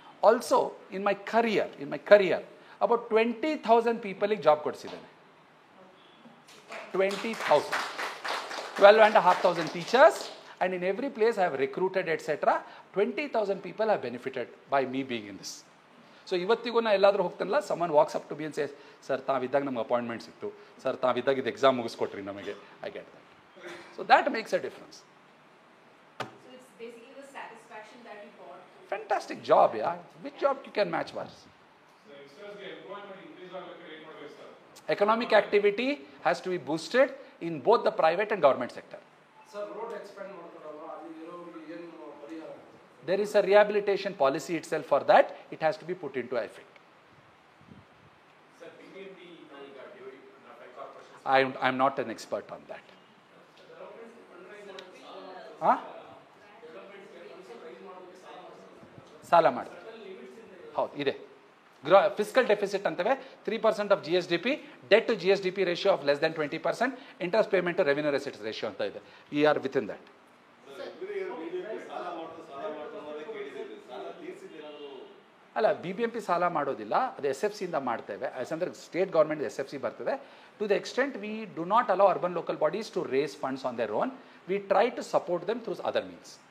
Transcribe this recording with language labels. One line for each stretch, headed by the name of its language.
English: Also, in my career, about 20,000 people job
Kannada: ಕೊಡಿಸಿದ್ದೇನೆ.
English: 20,000. 12,500 teachers, and in every place I have recruited, etc. 20,000 people have benefited by me being in this.
Kannada: So ಇವತ್ತಿಗೂ ನಾ ಎಲ್ಲಾದರೂ ಹೋಗ್ತಾನಲ್ಲ,
English: someone walks up to me and says,
Kannada: sir ತಾವಿದ್ದಾಗ ನಮ್ಗೆ appointment ಸಿಕ್ತು, sir ತಾವಿದ್ದಾಗ ಇದು exam ಮುಗಿಸ್ಕೊಟ್ರಿ ನಮಗೆ.
English: I get that. So that makes a difference. So it's basically the satisfaction that you got. Fantastic job, yeah. Which job you can match was? Economic activity has to be boosted in both the private and government sector.
Kannada: Sir, road expand ಮಾಡ್ತಾರಲ್ಲ, ಅಲ್ಲಿ ಇರೋರಿಗೆ ಏನು ಪರಿಹಾರ?
English: There is a rehabilitation policy itself for that. It has to be put into effect. Sir, BBMP I'm not an expert on that. Huh?
Kannada: ಸಾಲ ಮಾಡ್ತಾರೆ. ಹೌದು, ಇದೆ.
English: Fiscal deficit
Kannada: ಅಂತವೆ
English: 3% of GSDP, debt to GSDP ratio of less than 20%, interest payment to revenue receipts ratio
Kannada: ಅಂತ ಇದೆ.
English: We are within that.
Kannada: ಅಲ್ಲ, BBMP ಸಾಲ ಮಾಡೋದಿಲ್ಲ, ಅದು SFC ಇಂದ ಮಾಡ್ತೇವೆ. ಯಾಕಂದ್ರೆ ಸ್ಟೇಟ್ ಗೌರ್ಮೆಂಟ್ SFC ಬರ್ತದೆ.
English: To the extent we do not allow urban local bodies to raise funds on their own, we try to support them through other means.